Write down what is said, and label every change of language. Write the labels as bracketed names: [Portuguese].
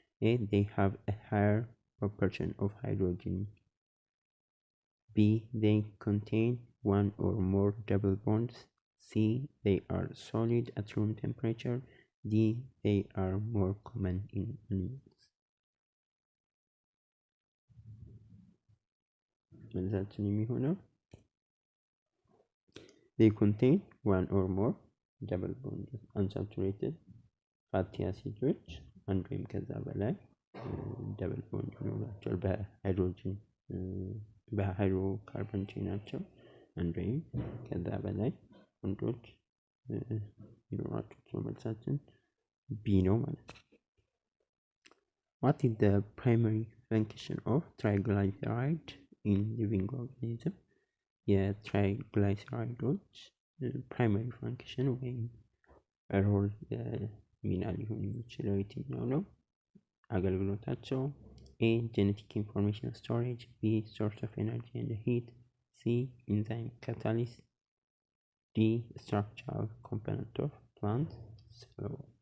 [English] A they have a higher proportion of hydrogen. B they contain one or more double bonds. C they are solid at room temperature. D they are more common in animals. [Amharic] መልሳችን የሚሆነው [English] they contain one or more double bonds unsaturated fatty acids [Amharic] አንድ ወይም ከዛ በላይ ደብል ቦንድ ይኖራቸዋል በሃይድሮጅን በሃይድሮካርበን ቼናቸው አንድ ወይም ከዛ በላይ ቦንዶች ይኖራቸዋል። መልሳችን B ነው ማለት ነው። [English] What is the primary function of triglyceride in living organism? [Amharic] የትራይግላይሰራይዶች ፕራይመሪ ፋንክሽን ወይም ሮል ሚና ሊሆን የሚችለው የትኛው ነው? [English] አገልግሎታቸው A genetic information storage, B source of energy and heat, C enzyme catalyst, D structural component of plant cell.